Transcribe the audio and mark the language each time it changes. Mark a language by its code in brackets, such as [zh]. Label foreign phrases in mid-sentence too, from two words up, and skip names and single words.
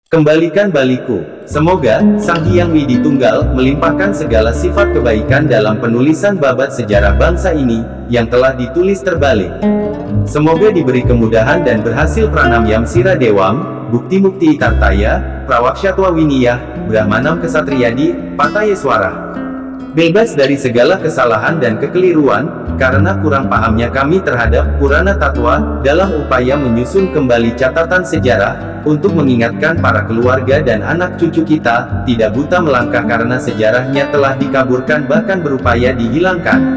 [id] Kembalikan baliku. Semoga Sang Hyang Widi Tunggal melimpahkan segala sifat kebaikan dalam penulisan babat sejarah bangsa ini yang telah ditulis terbalik. Semoga diberi kemudahan dan berhasil [sa] pranamyam sira dewam, bukti mukti tartaya, prawakshatwa winiyah, brahmanam kesatriyadi, patayeswara. [id] Bebas dari segala kesalahan dan kekeliruan, karena kurang pahamnya kami terhadap Purana Tatwa, dalam upaya menyusun kembali catatan sejarah, untuk mengingatkan para keluarga dan anak cucu kita, tidak buta melangkah karena sejarahnya telah dikaburkan bahkan berupaya dihilangkan.